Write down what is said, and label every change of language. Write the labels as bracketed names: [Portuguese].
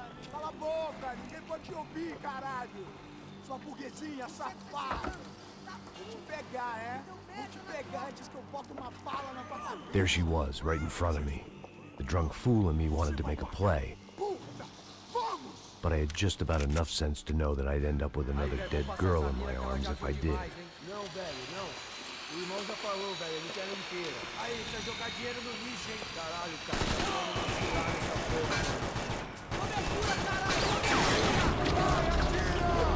[Portuguese] Cala a boca, ninguém pode te ouvir, caralho! Sua burguesinha safada! Vou te pegar, é? Vou te pegar antes que eu boto uma bala na tua cabeça! [English] There she was, right in front of me. The drunk fool in me wanted to make a play. [Portuguese] Puta! Vamos! [English] But I had just about enough sense to know that I'd end up with another dead girl in my arms if I did. [Portuguese] Não, velho, não. O irmão já falou, velho, ele quer ela inteira. Aí, precisa jogar dinheiro no lixo, hein? Caralho, cara. Vamos vacilar nessa porra. Cobertura, caralho! Cobertura! Vai, atira!